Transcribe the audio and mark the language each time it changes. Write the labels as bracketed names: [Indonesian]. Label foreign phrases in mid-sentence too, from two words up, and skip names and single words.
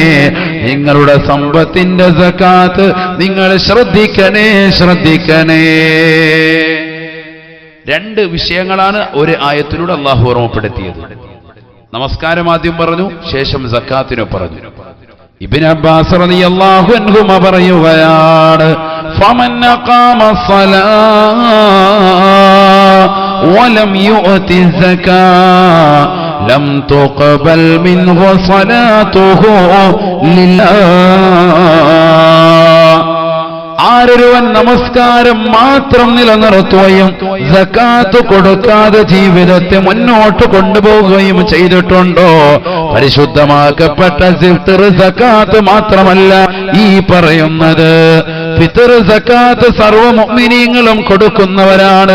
[Malayalam] നിങ്ങളുടെ സമ്പത്തിന്റെ സകാത്ത് നിങ്ങൾ ശ്രദ്ധിക്കണേ. രണ്ട് വിഷയങ്ങളാണ് ഒരു ആയത്തിലൂടെ അല്ലാഹു ഓർമ്മപ്പെടുത്തിയത്. നമസ്കാരം ആദ്യം പറഞ്ഞു, ശേഷം സക്കാത്തിനെ പറഞ്ഞു. [Arabic] ഇബ്നു അബ്ബാസ് رضي الله عنهما പറയുകയാണ്, فمن أقام الصلاة ولم يؤت الزكاة لم تقبل منه صلاته لله. [Malayalam] ആരൊരുവൻ നമസ്കാരം മാത്രം നിലനിർത്തുകയും സകാത്ത് കൊടുക്കാതെ ജീവിതത്തെ മുന്നോട്ട് കൊണ്ടുപോവുകയും ചെയ്തിട്ടുണ്ടോ, പരിശുദ്ധമാക്കപ്പെട്ട ഫിത്ർ സകാത്ത് മാത്രമല്ല ഈ പറയുന്നത്, ഫിത്ർ സകാത്ത് സർവ്വ മുഅ്മിനീങ്ങളും കൊടുക്കുന്നവരാണ്.